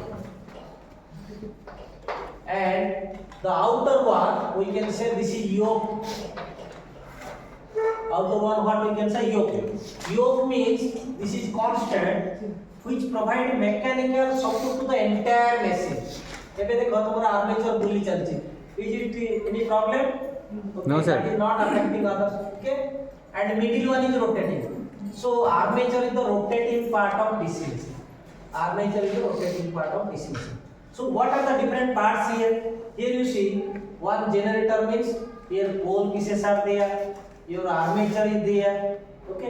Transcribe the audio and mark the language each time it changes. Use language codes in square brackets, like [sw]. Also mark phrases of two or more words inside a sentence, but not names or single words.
[en] And the outer one, we can say this is yoke. Outer one, what we can say, yoke. Yoke means this is constant, which provide mechanical support to the entire machine. [or] ଏବେ ଦେଖ ତମର armature ବୁଲି ଚାଲିଛି. [en] Is it any problem? Okay, No, sir. That is not affecting others. Okay. And middle one is rotating. So armature is the rotating part of DC machine. Armature is the rotating part of DC machine. So what are the different parts here? Here you see one generator means here pole pieces are there, your armature is there, okay.